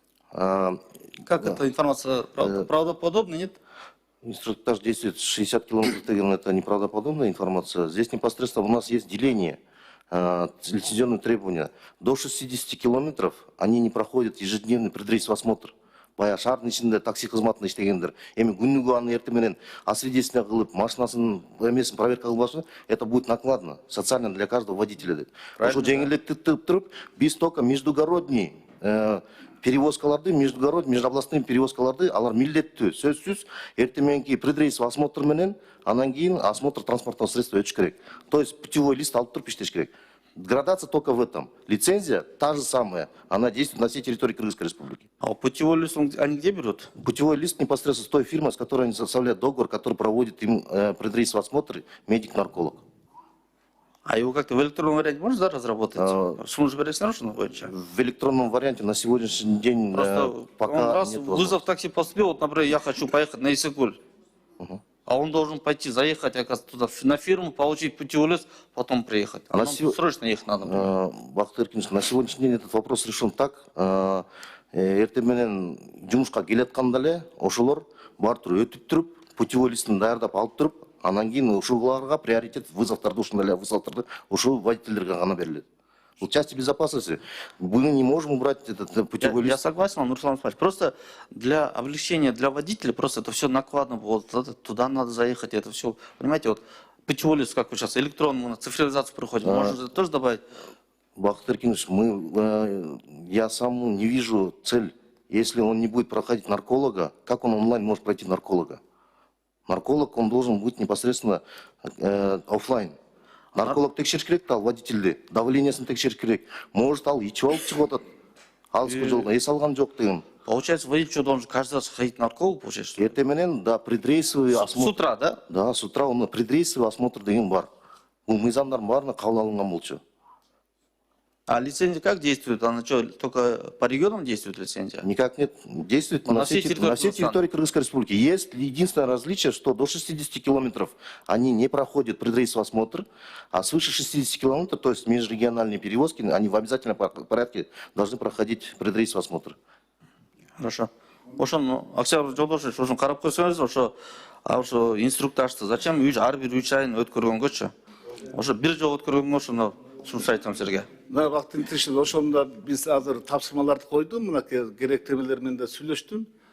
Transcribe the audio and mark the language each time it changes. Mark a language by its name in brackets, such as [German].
[Russian] Как эта информация правдоподобна, нет? Инструктаж действует 60 километров, это неправдоподобная информация. Здесь непосредственно у нас есть деление, лицензионные требования. До 60 километров они не проходят ежедневный предрейсовый осмотр. [Kyrgyz] Баягы шаардын ичинде такси кызматында иштегендер. Эми күнүгө аны эртең менен освидетельствие кылып, машинасынын эмесин проверка кылбаса, [Russian] это будет накладно, социально для каждого водителя [Kyrgyz] деп. Ошо жеңилдетип туруп, биз только междугородний перевозкаларды, междуобластный перевозкаларды алар милдеттүү, сөзсүз эртең мененки предрейсовый осмотр менен, анан кийин [Russian] осмотр транспортного средства [Kyrgyz] өтүш керек. [Russian] То есть путевой лист [Kyrgyz] алып туруп иштеш керек. [Russian] Градация только в этом. Лицензия та же самая. Она действует на всей территории Кыргызской республики. А путевой лист они где берут? Путевой лист непосредственно с той фирмой, с которой они составляют договор, который проводит им предрейсовый осмотр, медик-нарколог. А его как-то в электронном варианте можно, да, разработать? Сумма же нарушена будет? В электронном варианте на сегодняшний день Просто пока раз нет вызов такси поступил, вот, например, я хочу поехать на Иссыкуль. А он должен пойти, заехать, оказывается, туда, на фирму, получить путевой лист, потом приехать. А нам срочно ехать надо. Бактыр Эркинович, на сегодняшний день этот вопрос решен так. [Kyrgyz] Эртең менен жумушка келатканда эле ошолор бар туруп өтүп туруп, путевой листин даярдап алып туруп, анан кийин ушуларга приоритет вызовдарды, ушундай эле вызовдарды ушул водительдерге гана берилет. [Russian] В части безопасности мы не можем убрать этот путевой лист. Я согласен, Руслан Исмаилович. Просто для облегчения для водителя, просто это все накладно. Вот туда надо заехать, это все. Понимаете, вот путевой лист, как вы сейчас, электронную цифровизацию проходим, можно тоже добавить? Бактыр Эркинович, я сам не вижу цель. Если он не будет проходить нарколога, как он онлайн может пройти нарколога? Нарколог, он должен быть непосредственно офлайн. [Kyrgyz] Нарколог текшериш керек та ал водительди, давлениесин текшериш керек. Может ал ичип алып чыгып атат. Алыскы жолдон эс алган жок деген. [Russian] Получается, водитель должен каждый раз ходить к наркологу, получается? [Kyrgyz] Эртең менен, да, предрейсовый осмотр. [Russian] С утра, да? Да, с утра он предрейсовый осмотр [Kyrgyz] деген бар. Бул мыйзамдардын баарына кабыл алынган болчу. [Russian] А лицензия как действует? Она что, только по регионам действует лицензия? Никак нет. Действует На на всей всей территории территории Кыргызской республики. Есть единственное различие, что до 60 километров они не проходят предрейсовый осмотр, а свыше 60 километров, то есть межрегиональные перевозки, они в обязательном порядке должны проходить предрейсовый осмотр. Хорошо. [Kyrgyz] Ошон Октябрь Жолдошевич, ошон карап койсоңуз, ошо инструктажды зачем ар бир 3 айын өткөргөнгөчү? Ошо бир жолу өткөргөнгө ошону сунуш айтам силерге. Мына вакыттын тишинде ошондо биз азыр тапшырмаларды койдум, мына керектемелер менен да сүйлөштүм.